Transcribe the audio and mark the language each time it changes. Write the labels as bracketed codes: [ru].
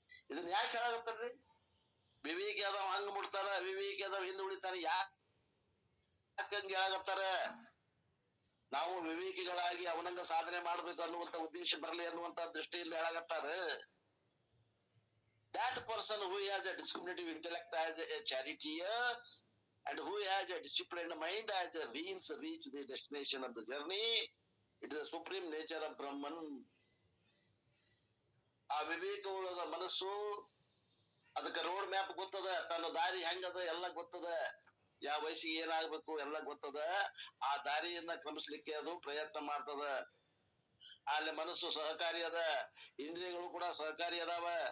[kn] ಇದನ್ನ ಯಾಕೆ ಹೇಳಾಗತ್ತಾರ್ರಿ? ವಿವೇಕಿ ಆದವ ಹಂಗ ಮುಟ್ತಾನ, ಅವಿವೇಕಿ ಆದವ ಹಿಂದೆ ಉಳಿತಾನೆ. ಯಾಕಂಗ ಹೇಳಾಗತ್ತಾರ? ನಾವು ವಿವೇಕಿಗಳಾಗಿ ಅವನಂಗ ಸಾಧನೆ ಮಾಡ್ಬೇಕು ಅನ್ನುವಂತ ಉದ್ದೇಶ ಬರಲಿ ಅನ್ನುವಂತ ದೃಷ್ಟಿಯಿಂದ ಹೇಳಾಗತ್ತಾರ. [en] That person who has a discriminative intellect as a charioteer And who has a disciplined mind as the wings reach the destination of the journey. It is the supreme nature of Brahman. [kn] ಆ ವಿವೇಕವುಳ್ಳದ ಮನಸ್ಸು ಅದಕ್ಕೆ road map ಗೊತ್ತದ, ತನ್ನ ದಾರಿ ಹೆಂಗದ ಎಲ್ಲ ಗೊತ್ತದ, ಯಾವ ವಯಸ್ಸಿಗೆ ಏನಾಗ್ಬೇಕು ಎಲ್ಲ ಗೊತ್ತದ. ಆ ದಾರಿಯನ್ನ ಕ್ರಮಿಸ್ಲಿಕ್ಕೆ ಅದು ಪ್ರಯತ್ನ ಮಾಡ್ತದ. ಅಲ್ಲಿ ಮನಸ್ಸು ಸಹಕಾರಿ ಅದ, ಇಂದ್ರಿಯಗಳು ಕೂಡ ಸಹಕಾರಿ ಅದಾವ.